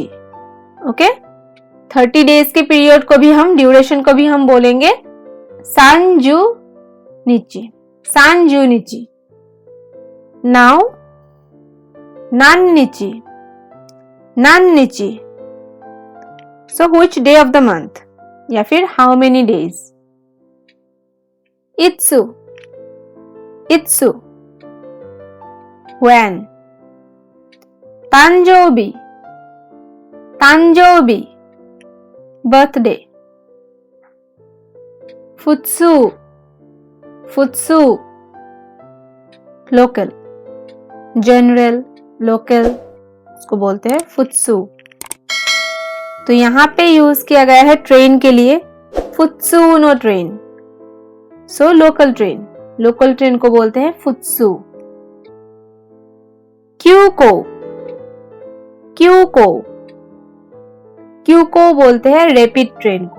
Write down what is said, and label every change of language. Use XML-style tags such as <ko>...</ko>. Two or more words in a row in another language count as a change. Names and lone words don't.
<hi>ओके, 30 डेज के पीरियड को भी हम, ड्यूरेशन को भी हम बोलेंगे</hi> <ja>三十日、三十日. नाउ 何日、何日.</ja> <en>so which day of the month</en> <hi>या फिर</hi> <en>how many days.</en> <ja>いつ、いつ. व्हेन, 誕生日、誕生日, बर्थडे। 普通、普通,</ja> <en>local, general, local,</en> <hi>इसको बोलते हैं फुत्सु। तो यहां पे यूज किया गया है ट्रेन के लिए फुत्सुनो ट्रेन।</hi> <en>so local train, local train</en> <hi>को बोलते हैं फुत्सु।</hi> <ja>急行、急行、急行</ja> <hi>बोलते हैं</hi> <en>rapid train</en> <hi>को।</hi>